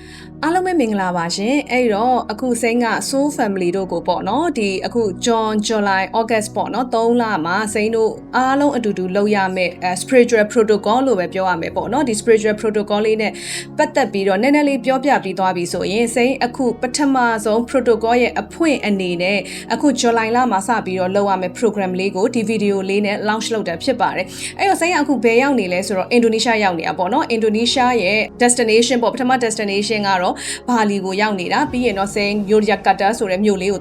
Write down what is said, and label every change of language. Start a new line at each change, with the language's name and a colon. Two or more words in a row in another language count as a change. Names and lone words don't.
Burmese: အားလုံးပဲမင်္ဂလာပါရှင်အဲ့တော့အခုစိမ့်က Soul Family တို့ကိုပေါ့နော်ဒီအခု
English: June July August
Burmese: ပေါ့နော်3လမှာစိမ့်တို့အားလုံးအတူတူလုပ်ရမယ့်
English: spiritual protocol
Burmese: လို့ပဲပြောရမယ်ပေါ့နော်ဒီ
English: spiritual protocol
Burmese: လေးနဲ့ပတ်သက်ပြီးတော့နည်းနည်းလေးပြောပြပြီးသွားပြီဆိုရင်စိမ့်အခုပထမဆုံး protocol ရဲ့အဖွင့်အနေနဲ့ အခု July လမှာစပြီးတော့လုပ်ရမယ့် program လေးကိုဒီ video လေးနဲ့ launch လုပ်တာဖြစ်ပါတယ်အဲ့တော့စိမ့်ကအခုဘယ်ရောက်နေလဲဆိုတော့ Indonesia ရောက်နေတာပေါ့နော် Indonesia ရဲ့ destination ပေါ့ပထမ destination ကတော့ဘာလီကိုရောက်နေတာပြီးရင်တော့စိန်ယိုယာကတာဆိုတဲ့မြို့လေးကို